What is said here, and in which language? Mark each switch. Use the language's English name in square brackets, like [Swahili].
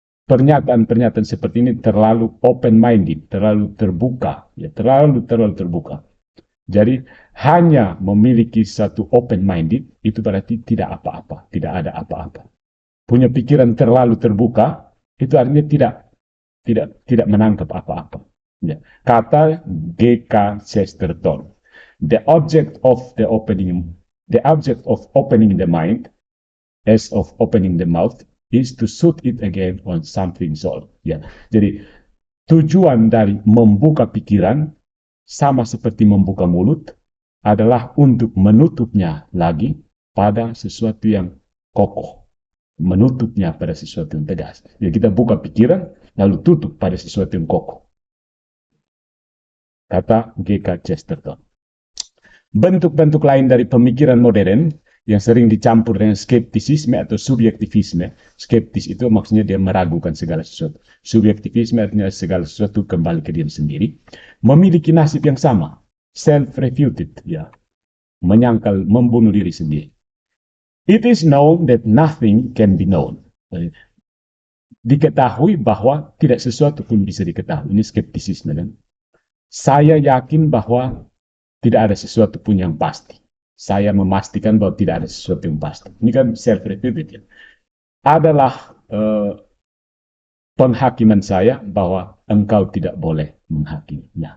[Indonesian] Pernyataan-pernyataan seperti ini terlalu open-minded, terlalu terbuka, ya, terlalu terbuka. Jadi hanya memiliki satu open-minded itu berarti tidak apa-apa, tidak ada apa-apa. Punya pikiran terlalu terbuka itu artinya tidak tidak menangkap apa-apa. Ya. Kata G.K. [English] Chesterton, the object of opening the mind, as of opening the mouth, is to shoot it again on something solid. [Indonesian] Ya. Jadi tujuan dari membuka pikiran sama seperti membuka mulut adalah untuk menutupnya lagi pada sesuatu yang kokoh, menutupnya pada sesuatu yang tegas. Jadi kita buka pikiran lalu tutup pada sesuatu yang kokoh. Kata G.K. Chesterton. Bentuk-bentuk lain dari pemikiran modern yang sering dicampur dengan skeptisisme atau subjektivisme. Skeptis itu maksudnya dia meragukan segala sesuatu. Subjektivisme artinya segala sesuatu kembali ke diri sendiri. Memiliki nasib yang sama. Self-refuted, ya. Menyangkal, membunuh diri sendiri. [English] It is known that nothing can be known. [Indonesian] Diketahui bahwa tidak sesuatu pun bisa diketahui. Ini skeptisisme, kan? Saya yakin bahwa tidak ada sesuatu pun yang pasti. Saya memastikan bahwa tidak ada sesuatu yang pasti. Ini kan self-refuted, ya. Adalah penghakiman saya bahwa engkau tidak boleh menghakimi.